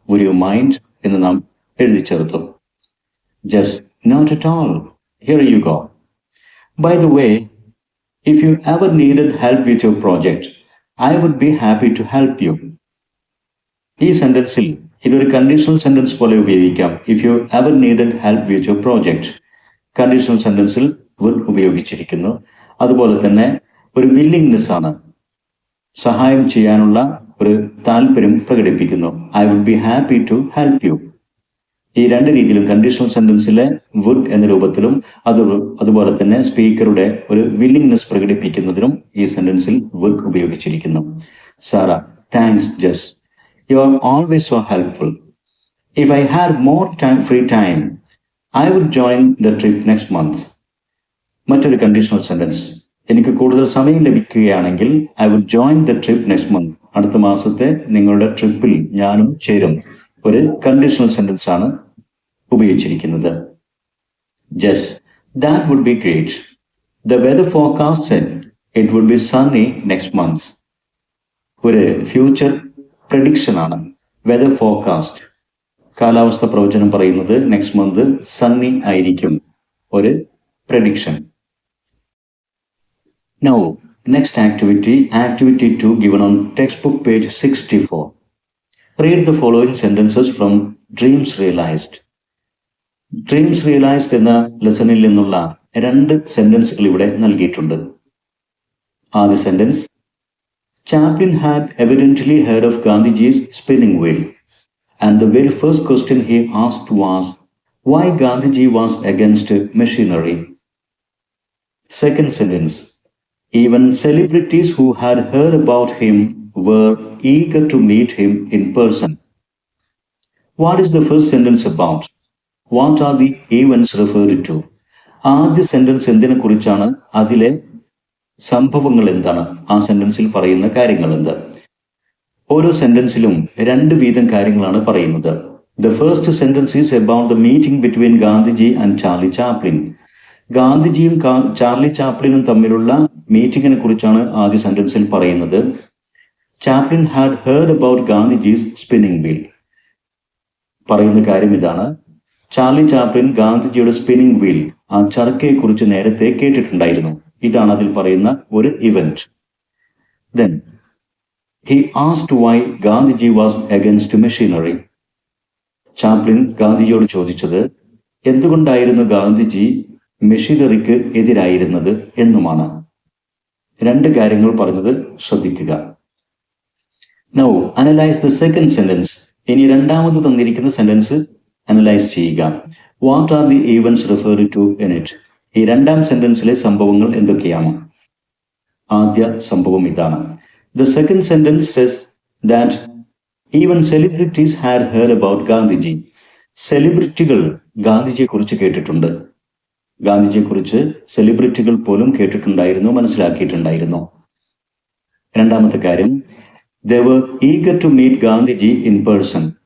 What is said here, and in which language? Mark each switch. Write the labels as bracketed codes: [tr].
[en] would you mind [ml] എന്ന് നാം എഴുതി ചേർത്തു. [en] Jess, not at all. Here you go. By the way, if you ever needed help with your project, I would be happy to help you. [ml] ഈ സെന്റൻസിൽ ഇതൊരു conditional sentence പോലെ ഉപയോഗിക്കാം. [en] if you ever needed help with your project, [ml] conditional സെന്റൻസിൽ would ഉപയോഗിച്ചിരിക്കുന്നു. അതുപോലെ തന്നെ ഒരു willingness ആണ്, സഹായം ചെയ്യാനുള്ള ഒരു താല്പര്യം പ്രകടിപ്പിക്കുന്നു. [en] I would be happy to help you. [ml] ഈ രണ്ട് രീതിയിലും കണ്ടീഷണൽ സെന്റൻസിലെ വുഡ് എന്ന രൂപത്തിലും അതുപോലെ തന്നെ സ്പീക്കറുടെ ഒരു വില്ലിംഗ്നെസ് പ്രകടിപ്പിക്കുന്നതിനും ഈ സെന്റൻസിൽ വുഡ് ഉപയോഗിച്ചിരിക്കുന്നു. [en] Sara, thanks Jas. You are always so helpful. If I had more free time, I would join the trip next month. [ml] മറ്റൊരു കണ്ടീഷണൽ സെന്റൻസ്, എനിക്ക് കൂടുതൽ സമയം ലഭിക്കുകയാണെങ്കിൽ [en] I would join the trip next month, [ml] അടുത്ത മാസത്തെ നിങ്ങളുടെ ട്രിപ്പിൽ ഞാനും ചേരും. ഒരു കണ്ടീഷണൽ സെന്റൻസ് ആണ് ഉപയോഗിച്ചിരിക്കുന്നത്. [en] Jas, that would be great. The weather forecast said it would be sunny next month. [ml] ഒരു ഫ്യൂച്ചർ പ്രഡിക്ഷൻ ആണ്. വെദർ ഫോർകാസ്റ്റ്, കാലാവസ്ഥ പ്രവചനം പറയുന്നത് [en] next month sunny [ml] ആയിരിക്കും, ഒരു prediction. [en] Now next activity 2 given on textbook page 64. Read the following sentences from Dreams Realized. [ml] Dreams Realized എന്ന ലെസണിൽ നിന്നുള്ള 2 സെന്റൻസുകൾ ഇവിടെ നൽകിയിട്ടുണ്ട്. ആദ്യ sentence, [en] Chaplin had evidently heard of Gandhiji's spinning wheel, and the very first question he asked was why Gandhiji was against machinery. Second sentence, even celebrities who had heard about him were eager to meet him in person. What is the first sentence about? What are the events referred to? [ml] ആദ്യ sentence എന്തിനെ കുറിച്ചാണ്, അതിലെ സംഭവങ്ങൾ എന്താണ്, ആ സെന്റൻസിൽ പറയുന്ന കാര്യങ്ങൾ എന്ത്? ഓരോ സെന്റൻസിലും 2 വീതം കാര്യങ്ങളാണ് പറയുന്നത്. [en] The first sentence is about the meeting between Gandhiji and Charlie Chaplin. [ml] ഗാന്ധിജിയും ചാർലി ചാപ്ലിനും തമ്മിലുള്ള മീറ്റിംഗിനെ കുറിച്ചാണ് ആദ്യ സെന്റൻസിൽ പറയുന്നത്. [en] Chaplin had heard about Gandhiji's spinning wheel. [ml] പറയുന്ന കാര്യം ഇതാണ്, ചാർലി ചാപ്ലിൻ ഗാന്ധിജിയുടെ സ്പിന്നിംഗ് വീൽ, ആ ചർക്കയെ കുറിച്ച് നേരത്തെ കേട്ടിട്ടുണ്ടായിരുന്നു. ഇതാണ് അതിൽ പറയുന്ന ഒരു event. [en] Then he asked why Gandhiji was against machinery. [ml] Chaplin ഗാന്ധിജിയോട് ചോദിച്ചത് എന്തുകൊണ്ടായിരുന്നു ഗാന്ധിജി മെഷീനറിക്ക് എതിരായിരുന്നത് എന്നുമാണ്. 2 കാര്യങ്ങൾ പറഞ്ഞത് ശ്രദ്ധിക്കുക. [en] Now analyze the second sentence. [ml] ഇനി രണ്ടാമത് തന്നിരിക്കുന്ന സെന്റൻസ് അനലൈസ് ചെയ്യുക. [en] What are the events referred to in it? [ml] ഈ രണ്ടാം സെന്റൻസിലെ സംഭവങ്ങൾ എന്തൊക്കെയാണ്? ആദ്യ സംഭവം ഇതാണ്. [en] The second sentence says that even celebrities had heard about Gandhiji. [ml] സെലിബ്രിറ്റികൾ ഗാന്ധിജിയെ കുറിച്ച് കേട്ടിട്ടുണ്ട്. ഗാന്ധിജിയെ കുറിച്ച് സെലിബ്രിറ്റികൾ പോലും കേട്ടിട്ടുണ്ടായിരുന്നു, മനസ്സിലാക്കിയിട്ടുണ്ടായിരുന്നു. രണ്ടാമത്തെ കാര്യം, [en] they were eager to meet Gandhiji in person.